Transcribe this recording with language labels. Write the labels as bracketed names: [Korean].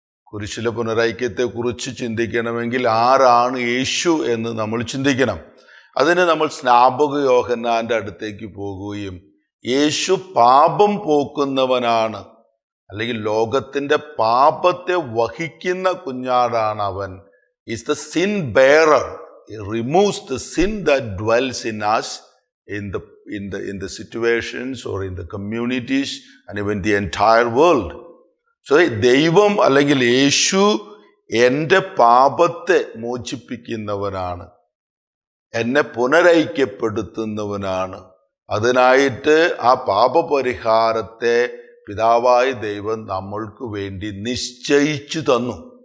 [Malayalam] കുരിശിലെ പുനരൈക്യത്തെക്കുറിച്ച് ചിന്തിക്കണമെങ്കിൽ ആരാണ് യേശു എന്ന് നമ്മൾ ചിന്തിക്കണം. അതിന് നമ്മൾ സ്നാപക യോഹന്നാൻ്റെ അടുത്തേക്ക് പോകുകയും യേശു പാപം പോക്കുന്നവനാണ്, അല്ലെങ്കിൽ ലോകത്തിൻ്റെ പാപത്തെ വഹിക്കുന്ന കുഞ്ഞാടാണ് അവൻ. [English] Is the sin bearer. He removes the sin that dwells in us in the situations or in the communities and even the entire world. [Malayalam] So ദൈവം അല്ലെങ്കിൽ യേശു എൻ്റെ പാപത്തെ മോചിപ്പിക്കുന്നവനാണ്, എന്നെ പുനരൈക്യപ്പെടുത്തുന്നവനാണ്. അതിനായിട്ട് ആ പാപപരിഹാരത്തെ പിതാവായ ദൈവം നമ്മൾക്ക് വേണ്ടി നിശ്ചയിച്ചു തന്നു.